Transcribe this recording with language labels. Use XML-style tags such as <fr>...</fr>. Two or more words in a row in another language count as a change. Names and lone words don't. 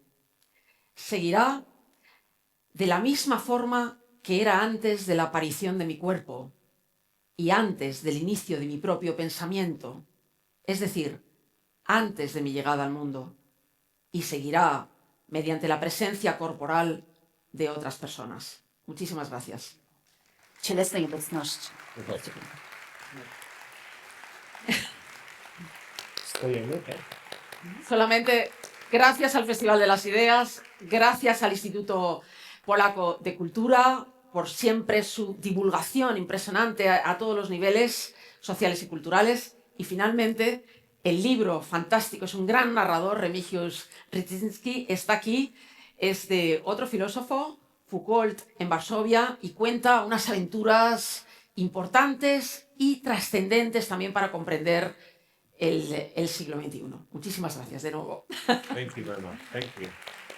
<es>Seguirá de la misma forma que era antes de la aparición de mi cuerpo y antes del inicio de mi propio pensamiento, es decir, antes de mi llegada al mundo, y seguirá mediante la presencia corporal de otras personas. Muchísimas gracias.</es> <pl>Cielesnej obecności.</pl> <es>Solamente gracias al Festival de las Ideas, gracias al Instituto Polaco de Cultura por siempre su divulgación impresionante a todos los niveles sociales y culturales. Y finalmente, el libro fantástico, es un gran narrador, Remigiusz Rydzyński, está aquí, es de otro filósofo, Foucault, en Varsovia, y cuenta unas aventuras importantes y trascendentes también para comprender el siglo XXI. Muchísimas gracias de nuevo.</es> <en>Thank you very much. Thank you.</en>